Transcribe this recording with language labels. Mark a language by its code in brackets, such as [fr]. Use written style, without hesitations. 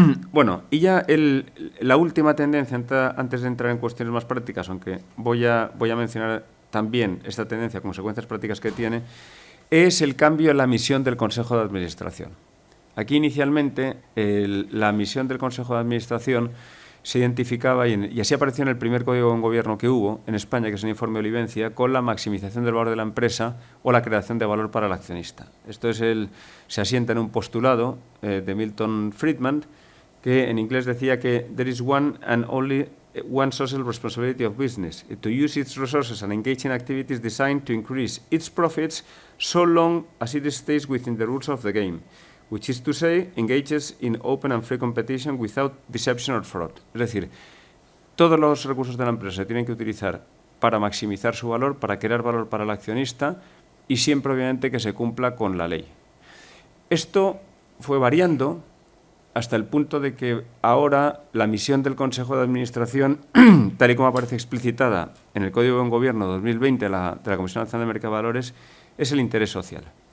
[es] Bueno, y ya la última tendencia, antes de entrar en cuestiones más prácticas, aunque voy a mencionar también esta tendencia, consecuencias prácticas que tiene, es el cambio en la misión del Consejo de Administración. Aquí inicialmente la misión del Consejo de Administración se identificaba, y así apareció en el primer código de gobierno que hubo en España, que es el informe Olivencia, con la maximización del valor de la empresa o la creación de valor para el accionista. Esto se asienta en un postulado de Milton Friedman, que en inglés decía que [en] there is one and only one social responsibility of business, to use its resources and engage in activities designed to increase its profits so long as it stays within the rules of the game, which is to say, engages in open and free competition without deception or fraud. [es] Es decir, todos los recursos de la empresa se tienen que utilizar para maximizar su valor, para crear valor para el accionista y siempre, obviamente, que se cumpla con la ley. Esto fue variando hasta el punto de que ahora la misión del Consejo de Administración, tal y como aparece explicitada en el Código de Gobierno 2020 de la Comisión Nacional de Mercado de Valores, es el interés social.